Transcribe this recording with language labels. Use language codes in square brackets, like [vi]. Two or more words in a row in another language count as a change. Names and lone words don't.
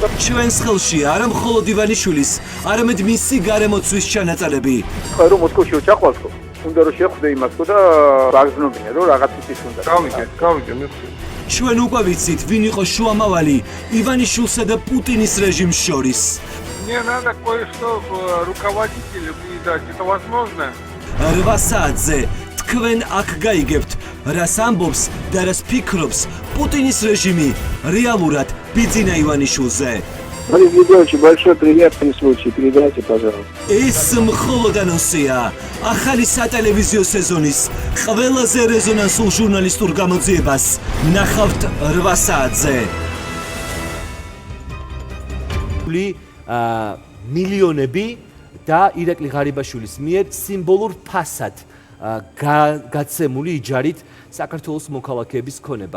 [ka] ჩვენს ხელში არა მხოლოდ ივანიშვილის, არამედ მისი გარემოცვის ჩანაწერები. ხო რომ მოსკოვში ჩახვალ თქო. უნდა რომ შეხვდე იმას თქო და გაგზნობინე რომ რაღაც ის უნდა. გავიგე მიხსენ. ჩვენ უკვე ვიცით, ვინ იყო შუამავალი ივანიშვილსა და პუტინის რეჟიმს შორის. [ru] Мне надо кое-что руководителю передать. Это возможно? [ka] 8 საათზე თქვენ აქ გაიგებთ, რას ამბობს და რას ფიქრობს პუტინის რეჟიმი რეალურად ბიძინა ივანიშვილზე. [ru] Смотри, видео очень большой приятный случай, передайте, пожалуйста. [ka] ეს მხოლოდ ანონსია. ახალი სატელევიზიო სეზონის ყველაზე რეზონანსულ ჟურნალისტურ გამოძიებას ნახავთ 8 საათზე. მილიონები და ირაკლი ღარიბაშვილის მიერ სიმბოლურ ფასად გაცემული იჯარით საქართველოს მოქალაქეების ქონება.